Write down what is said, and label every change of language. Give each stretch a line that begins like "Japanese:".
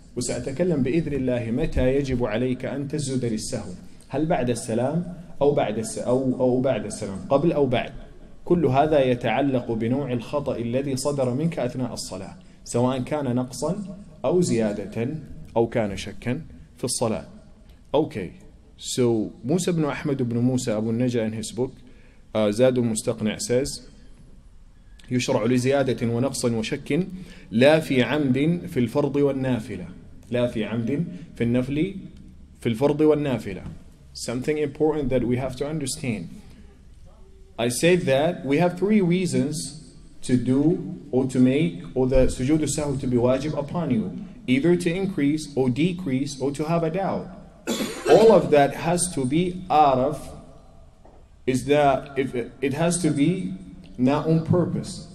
Arabic: وسأتكلم بإذن الله متى يجب عليك أن تسجد للسهو. هل بعد السلام أو بعد السلام قبل أو بعد. كل هذا يتعلق بنوع الخطأ الذي صدر منك أثناء الصلاة سواء كان نقصا أو زيادة أو كان شكا في الصلاة.
English: Okay, so Musa ibn Ahmed ibn Moussa Abu Najah in his book زاد المستقنع says
Arabic: يشرع لزيادة ونقص وشك لا في عمد في الفرض والنافلة. لا في عمد في النفل في الفرض والنافلة.
English: Something important that we have to understand. I said that we have 3 reasons to do or to make or the sujood al-sahw to be wajib upon you. Either to increase or decrease or to have a doubt. All of that has to be out of is that if it has to be not on purpose.